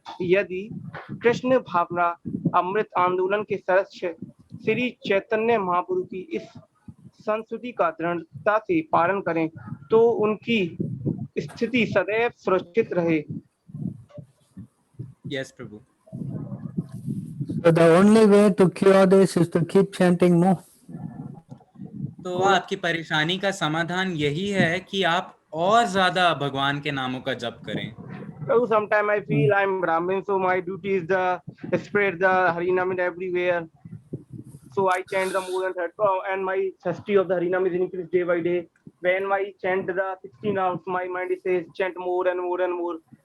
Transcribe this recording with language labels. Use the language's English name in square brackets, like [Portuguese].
[Hindi] यदि कृष्ण भावना अमृत आंदोलन के सदस्य श्री चैतन्य महाप्रभु की इस संस्तुति का दृढ़ता से पालन करें, तो उनकी स्थिति सदैव सुरक्षित रहे। [English] Yes प्रभु। So the only way to cure this is to keep chanting more. [Hindi] तो आपकी परेशानी का समाधान यही है कि आप और ज्यादा भगवान के नामों का जप करें। [English] So sometimes I feel I'm Brahmin, so my duty is the spread the Harinam everywhere. So I chant the more than 30, and my history of the Harinam is increased day by day. When I chant the 16 rounds, my mind says chant more and more and more.